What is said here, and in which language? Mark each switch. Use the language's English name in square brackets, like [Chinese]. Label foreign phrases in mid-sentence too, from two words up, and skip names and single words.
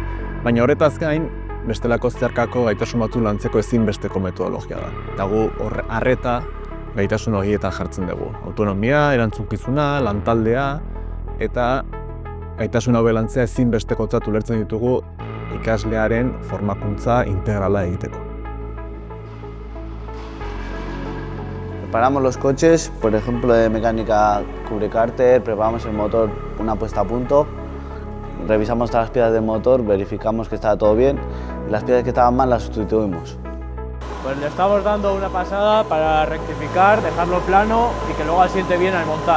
[Basque] Baina horretaz gain, bestelako zeharkako gaitasun batzuk lantzeko ezinbesteko metodologia da. Eta gu arreta gaitasun horietan jartzen dugu. Autonomia, erantzukizuna, lantaldea eta gaitasun hau lantzea ezinbestekotzat ulertzen ditugu ikaslearen formakuntza integrala egiteko. [Spanish] Preparamos los coches, por ejemplo de mecánica cubre cárter, preparamos el motor una puesta a punto, revisamos todas las piezas del motor, verificamos que estaba todo bien y las piezas que estaban mal las sustituimos. Pues le estamos dando una pasada para rectificar, dejarlo plano y que luego asiente bien al montar.